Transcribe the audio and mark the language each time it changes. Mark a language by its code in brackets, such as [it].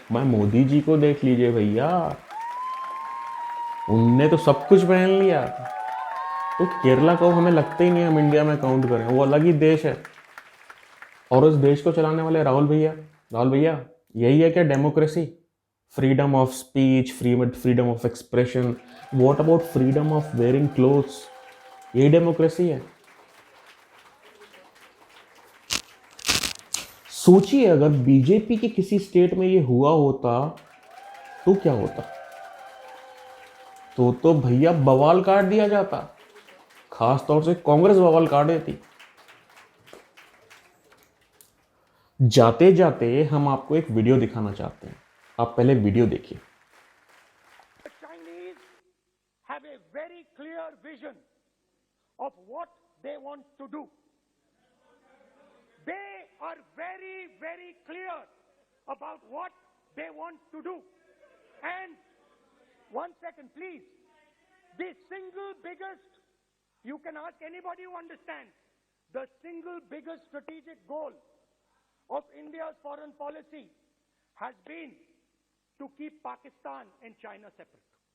[hi] मैं मोदी जी को देख लीजिए भैया, उनने तो सब कुछ पहन लिया। तो केरला को हमें लगता ही नहीं हम इंडिया में काउंट करें, वो अलग ही देश है। और उस देश को चलाने वाले राहुल भैया, यही है क्या democracy? [en] freedom of speech, freedom of expression. What about freedom of wearing clothes? [hi] ये डेमोक्रेसी है? सोचिए अगर बीजेपी के किसी स्टेट में ये हुआ होता तो क्या होता? तो भैया बवाल काट दिया जाता, खास तौर से कांग्रेस बवाल काट देती। जाते जाते हम आपको एक वीडियो दिखाना चाहते हैं, आप पहले वीडियो देखिए। [en] Chinese have a very clear vision of what they want to do. They are very, very clear about what they want to do. And one second, please. The single biggest, you can ask anybody who understands, the single biggest strategic goal of India's foreign policy has been to keep Pakistan and China separate.